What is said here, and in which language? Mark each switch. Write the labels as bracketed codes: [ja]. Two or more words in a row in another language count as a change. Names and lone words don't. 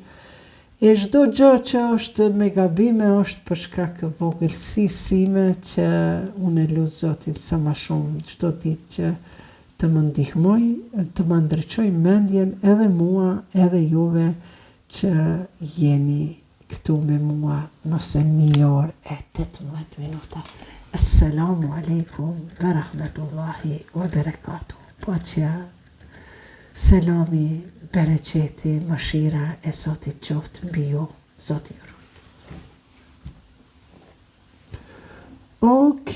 [sq] E çdo gjë që është me gabime është për shkak vogëlsisë sime që unë e lutem Zotin sa më shumë çdo ditë që të më ndihmoj, të më ndriçoj mendjen edhe mua, edhe juve që jeni këtu me mua nëse 1 orë e 18 minuta. [ar] السلام عليكم ورحمة الله وبركاته. [sq] Paqja, selami, bereqeti, mëshira e Zotit qoftë mbi ju, Zoti ju ruaj.